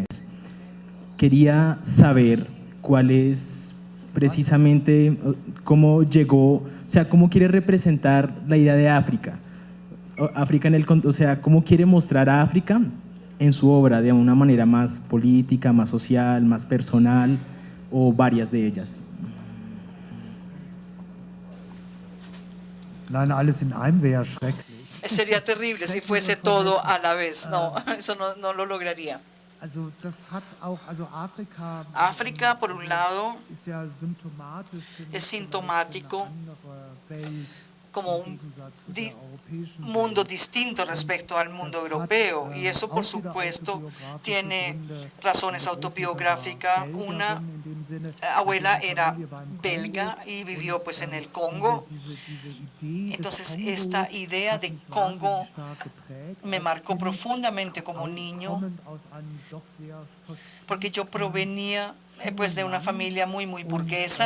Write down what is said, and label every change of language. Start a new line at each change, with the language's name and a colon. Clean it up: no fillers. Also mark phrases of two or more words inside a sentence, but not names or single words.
Spanish: Quería saber cuál es precisamente, cómo llegó, o sea, cómo quiere representar la idea de África. O sea, cómo quiere mostrar a África en su obra de una manera más política, más social, más personal, o varias de ellas.
German: Nein, alles in einem wäre schrecklich.
Spanish: Sería terrible si fuese todo a la vez. No, eso no lo lograría.
German: Also das hat auch, also
Spanish: África, por un lado,
German: ist ja symptomatisch
Spanish: es sintomático
German: Welt,
Spanish: como un mundo distinto respecto al mundo europeo, y eso por supuesto tiene razones autobiográficas. Una abuela era belga y vivió pues en el Congo, entonces esta idea de Congo me marcó profundamente como niño, porque yo provenía pues de una familia muy burguesa.